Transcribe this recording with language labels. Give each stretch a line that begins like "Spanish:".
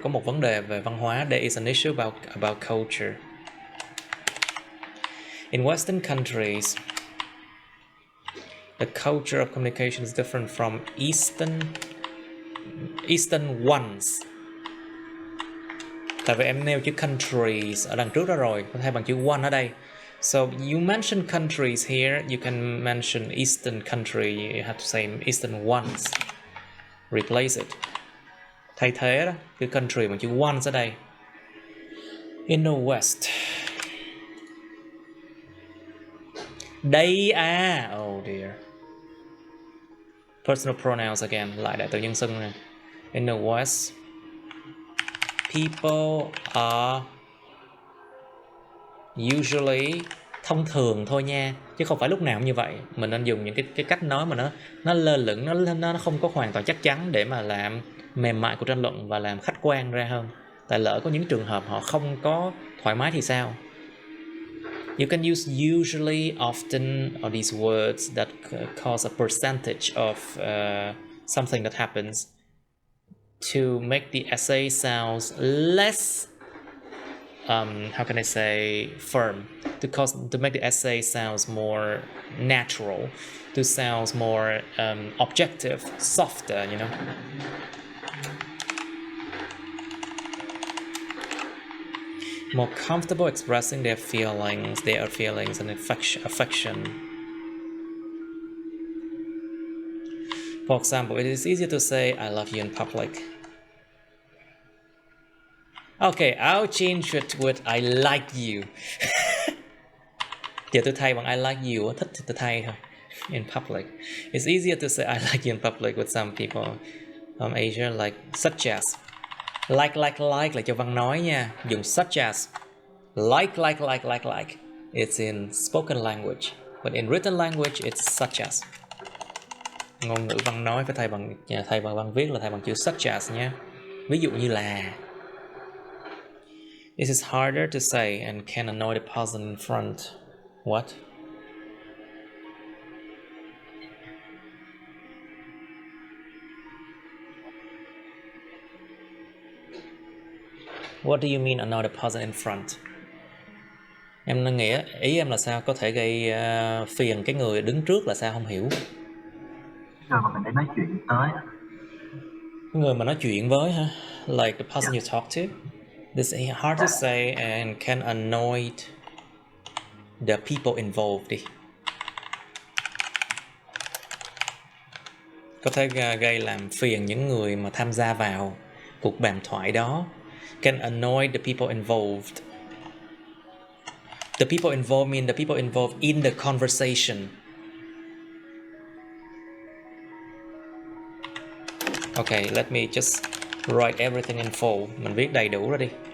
Vietnamese: Có một vấn đề về văn hóa.
English: There is an issue about culture. In Western countries, the culture of communication is different from Eastern ones.
Vietnamese: Tại vì em nêu chữ countries ở đằng trước đó rồi, có thay bằng chữ one ở đây.
English: So you mention countries here, you can mention Eastern country, you have to say Eastern ones. Replace it.
Vietnamese: Thay thế đó, cái country bằng chữ ones ở đây.
English: In the West.
Vietnamese: Đây à,
English: oh dear. Personal pronouns again,
Vietnamese: lại đại từ nhân xưng này.
English: In the West, people are usually,
Vietnamese: thông thường thôi nha, chứ không phải lúc nào cũng như vậy. Mình nên dùng những cái cách nói mà nó lơ lửng, nó không có hoàn toàn chắc chắn để mà làm mềm mại cuộc tranh luận và làm khách quan ra hơn. Tại lỡ có những trường hợp họ không có thoải mái thì sao?
English: You can use usually, often, or these words that cause a percentage of something that happens to make the essay sounds less, how can I say, firm, to make the essay sounds more natural, to sound more objective, softer, you know. More comfortable expressing their feelings and affection. For example, it is easier to say I love you in public. Okay, I'll change it with I like you.
Vietnamese: Giờ tôi thay bằng
English: I like you,
Vietnamese: thích thì tôi thay thôi.
English: In public. It's easier to say I like you in public with some people from Asia, like such as.
Vietnamese: Like là cho văn nói nha. Dùng such as. Like.
English: It's in spoken language. But in written language, it's such as.
Vietnamese: Ngôn ngữ văn nói phải thay bằng văn viết là thay bằng chữ such as nha. Ví dụ như là
English: This is harder to say and can annoy the person in front. What? What do you mean annoy the person in front?
Vietnamese: Em nghĩa ý em là sao? Có thể gây phiền cái người đứng trước là sao? Không hiểu. Người mà mình đang nói chuyện tới. Người mà nói chuyện với hả?
English: Like the person you talk to. This is hard to say and can annoy the people involved đi.
Vietnamese: Có thể gây làm phiền những người mà tham gia vào cuộc bàn thoại đó.
English: Can annoy the people involved. The people involved mean the people involved in the conversation. Okay, let me just write everything in full.
Vietnamese: Mình viết đầy đủ ra đi.